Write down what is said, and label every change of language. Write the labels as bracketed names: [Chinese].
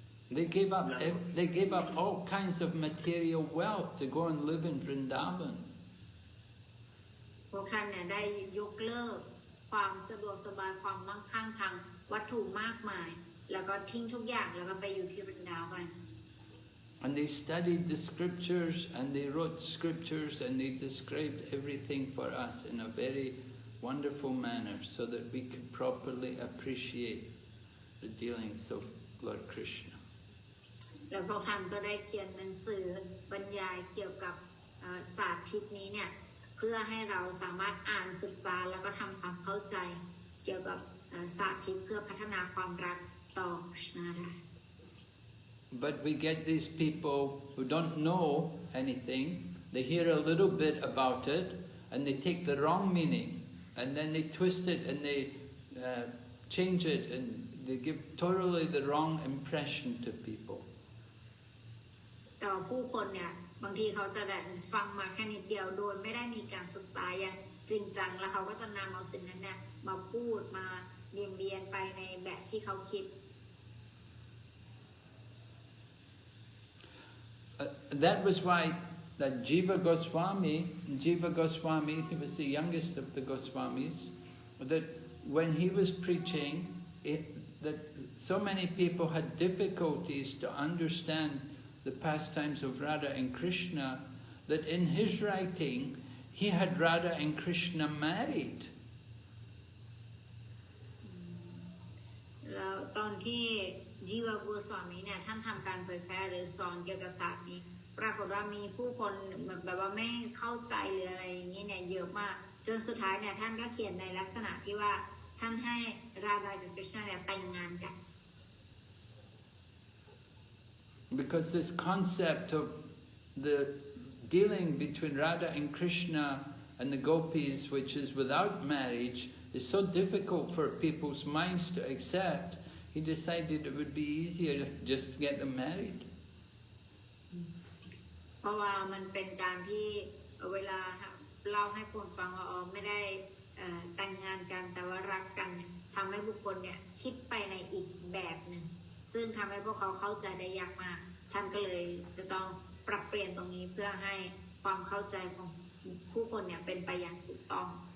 [English] They gave up all kinds of material wealth to go and live in Vrindavan. [Thai] พวกท่านเนี่ยได้ยกเลิกความสะดวกสบายความมั่งคั่งทางวัตถุมากมายแล้วก็ทิ้งทุกอย่างแล้วก็ไปอยู่ที่วรินดาวัน [English] And they studied the scriptures and they wrote scriptures and they described everything for us in a very wonderful manner so that we could properly appreciate the dealings of Lord Krishna. [Thai] แล้วพวกท่านก็ได้เขียนหนังสือบรรยายเกี่ยวกับศาสตร์ทิศนี้เนี่ยเพื่อให้เราสามารถอ่านศึกษาแล้วก็ทำความเข้าใจเกี่ยวกับศาสตร์ทิศเพื่อพัฒนาความรักต่อคริชนาได้ [English] But we get these people who don't know anything, they hear a little bit about it and they take the wrong meaning and then they twist it and they change it and they give totally the wrong impression to people. [Thai] แต่ผู้คนเนี่ยบางทีเขาจะได้ฟังมาแค่นิดเดียวโดยไม่ได้มีการศึกษาอย่างจริงจังแล้วเขาก็จะนำเอาสิ่งนั้นเนี่ยมาพูดมาเบียนไปในแบบที่เขาคิด [English] That was why that Jiva Goswami, he was the youngest of the Goswamis, that when he was preaching, that so many people had difficulties to understand the pastimes of Radha and Krishna, that in his writing, he had Radha and Krishna married. [Thai] แล้วตอนที่จีวโกสวามีเนี่ยท่านทำการเผยแพร่หรือสอนเกี่ยวกับศาสตร์นี้ปรากฏว่ามีผู้คนแบบว่าไม่เข้าใจหรืออะไรอย่างนี้เนี่ยเยอะมากจนสุดท้ายเนี่ยท่านก็เขียนในลักษณะที่ว่าท่านให้ราดากับกฤษณะเนี่ยแต่งงานกัน [English] Because this concept of the dealing between Radha and Krishna and the gopis, which is without marriage, is so difficult for people's minds to accept, he decided it would be easier to just get them married. [Thai] เพราะว่ามันเป็นการที่เวลาเล่าให้คนฟังว่าไม่ได้แต่งงานกันแต่ว่ารักกันทำให้บุคคลเนี่ยคิดไปในอีกแบบหนึ่งซึ่งทำให้พวกเขาเข้าใจได้ยากมากท่านก็เลยจะต้องปรับเปลี่ยนตรงนี้เพื่อให้ความเข้าใจของผู้คนเนี่ยเป็นไปอย่างถูกต้อง